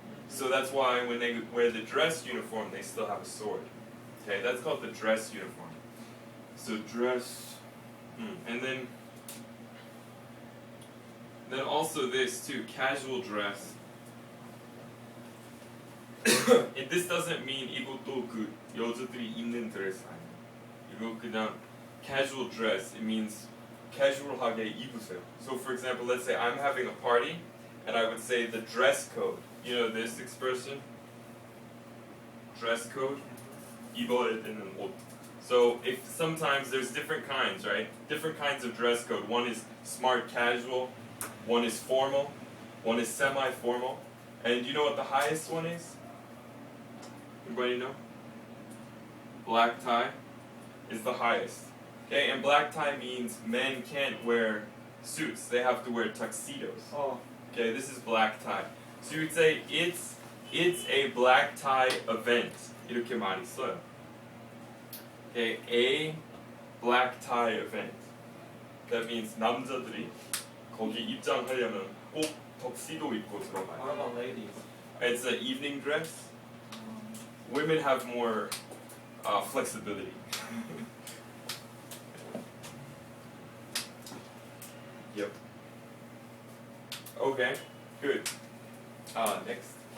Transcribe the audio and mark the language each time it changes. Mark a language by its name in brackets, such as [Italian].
[English] So that's why when they wear the dress uniform, they still have a sword. Okay, that's called the dress uniform. So dress, and then also this too, casual dress. And this doesn't mean [Korean] 이것도 그 여자들이 입는 드레스 아니에요. 이거 그냥 [English] casual dress. It means casual하게 입으세요. So for example, let's say I'm having a party, and I would say the dress code. You know this expression? Dress code? [Korean] 입어야 되는 옷. [English] So if sometimes there's different kinds, right? Different kinds of dress code. One is smart casual, one is formal, one is semi-formal. And you know what the highest one is? Anybody know? Black tie is the highest. Okay, and black tie means men can't wear suits. They have to wear tuxedos. Oh. Okay, this is black tie. So you would say it's a black tie event. [Korean] 이렇게 많이 써요. [English] Okay, a black tie event. That means [Korean] 남자들이 거기 입장하려면 꼭 턱시도 입고 [English] What [Korean] 들어가요. [English] about ladies? It's an evening dress. Women have more flexibility. Yep. Okay, good. Next.